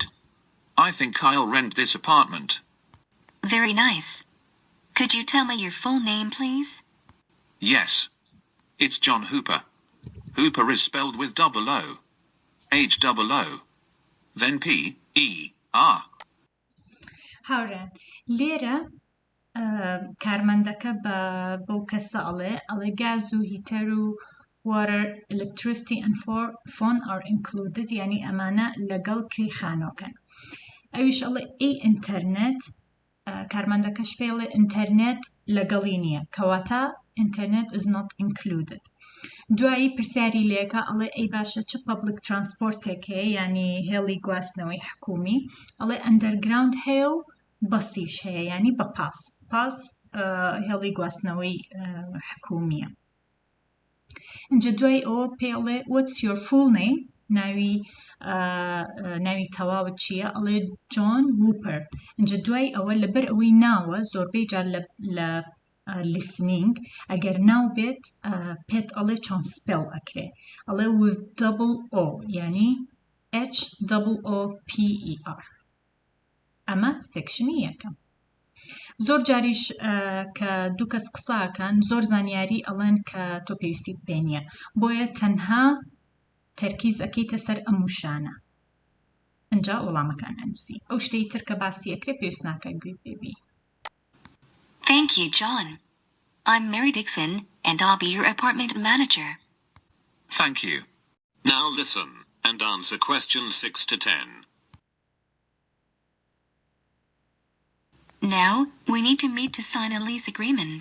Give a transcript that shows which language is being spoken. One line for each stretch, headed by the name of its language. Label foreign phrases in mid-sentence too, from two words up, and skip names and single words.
English: I think I'll rent this apartment. Very nice. Could you tell me your full name, please? Yes. It's John Hooper. Hooper is spelled with double O. H-double-O. Then P-E-R.
Central Kurdish: هاوران لێرە کارمەندەکە بەو کەسە ئەڵێ گاز و هیتەر و
English: water, electricity and phone are included
Central Kurdish: یعنی ئەمانە لەگەڵ کری خانۆکەن ئەویش ئەڵێ ئینتەرنێت کارمەندەکەش پێڵێ ئینتەرنێت لەگەڵی نییە کەواتە
English: internet is not included
Central Kurdish: دوایی پرسیاری لێکە ئەڵێ ئەی باشە چ
English: public transportێک
Central Kurdish: هەیە یعنی هێڵی گواستنەوەی حکومی ئەڵێ underground هەیە و بەسیش هەیە یعنی بە پاس هێڵی گواستنەوەی حکومیە اینجا دوای ئەوە پێڵێ
English: what's your full name
Central Kurdish: ناوی تەواوت چییە ئەڵێ جۆن هوپەر اینجا دوای ئەوە لەبەر ئەوەی ناوە زۆربەی جار لە listening ئەگەر ناو بێت پێت ئەڵێ چۆن سپێڵ ئەکرێ ئەڵێ
English: with double O
Central Kurdish: یعنی H-O-O-P-E-R ئەمە سێکشنی یەکەم زۆر جاریش کە دوو کەس قساکەن زۆر زانیاری ئەڵێن کە تۆ پێویستیت پێ نییە بۆیە تەنها تەرکیز ئەەکەیتە سەر ئەم وشانە ئەنجا وەڵامەکان ئەنووسی ئەو شتەی تر کە باسی ئەکرێ پێویست ناکە گوێ بێبی
English: Thank you, John. I'm Mary Dixon, and I'll be your apartment manager. Thank you. Now listen and answer questions 6 to 10. Now, we need to meet to sign a lease agreement.